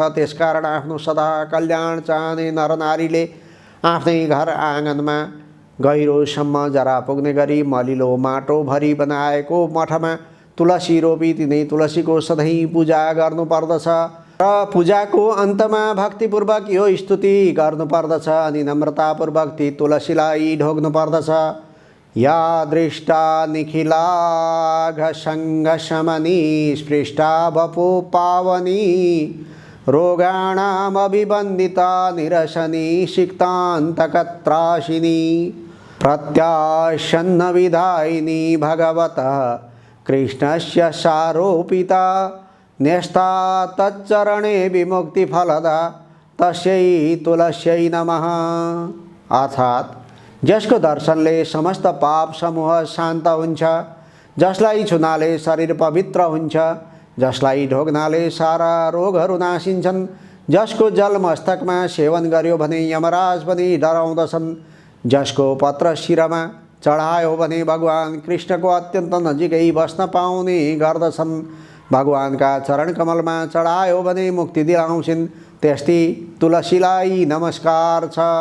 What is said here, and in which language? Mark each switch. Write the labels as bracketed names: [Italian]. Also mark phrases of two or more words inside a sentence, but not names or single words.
[Nepali] त्यसकारण आफ्नो सदा कल्याण चाहने नरनारीले आफ्नै घर आँगनमा गहिरोसम्म जरा पुग्ने गरी मलिलो माटो भरी बनाएको मठमा तुलसी रोपी तिनै तुलसीको सधैँ पूजा गर्नुपर्दछ र पूजाको अन्तमा भक्तिपूर्वक यो स्तुति गर्नुपर्दछ अनि नम्रतापूर्वक ती तुलसीलाई ढोग्नु पर्दछ। [Sanskrit] या दृष्टा निखिलाघ सङ्घशमनी स्पृष्टा वपु पावनी रोगाणामभिवन्दिता निरसनी सिक्तान्तकत्राशिनी प्रत्याशन्न विधायिनी भगवतः कृष्णस्य सारोपिता न्यस्ता तच्चरणे विमुक्तिफलदा तस्यै तुलस्यै नमः। [Nepali] अर्थात् जसको दर्शनले समस्त पाप समूह शान्त हुन्छ, जसलाई छुनाले शरीर पवित्र हुन्छ, जसलाई ढोग्नाले सारा रोगहरू नासिन्छन्, जसको जल मस्तकमा सेवन गर्यो भने यमराज पनि डराउँदछन्, जसको पत्र शिरमा चढायो भने भगवान कृष्णको अत्यन्त नजिकै बस्न पाउने गर्दछन्, भगवानका चरण कमलमा चढायो भने मुक्ति दिलाउँछिन्, त्यस्तै तुलसीलाई नमस्कार छ।